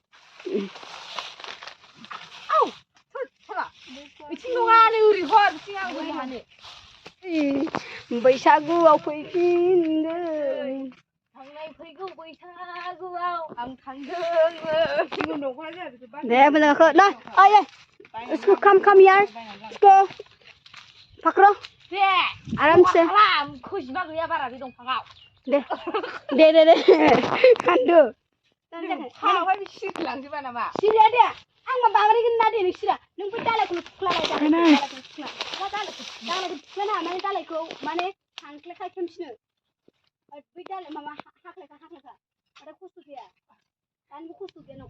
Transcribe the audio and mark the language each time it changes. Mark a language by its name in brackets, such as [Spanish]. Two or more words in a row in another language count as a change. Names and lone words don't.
[Bodo] बिथिं नङा नै ओरै हर बिथिं आं बोरै हानो बैसागुआव फैफिनगोन थांनाय फैगौ बैसागुआव आं थांदोंमोन दे मोजां गाखो ओइ इसको [English] come here [Bodo] इसको फाख्र दे आरामसे खैजिमा गैया बारा बे दंफाङाव दे खानदो खावहाय सिरलांजोबा नामा सिरिया दे आं मा बांद्रायगोन ना दे नोंसिरा नों बै दालायखौ थुख्लाबाय दालायखौ थुख्लाना माने दालायखौ माने हांख्ले खायफिनसिनो बै दालाय माबा हाख्लायखा आरो खस्थ' गैया दानिबो खस्थ' गैया न'खर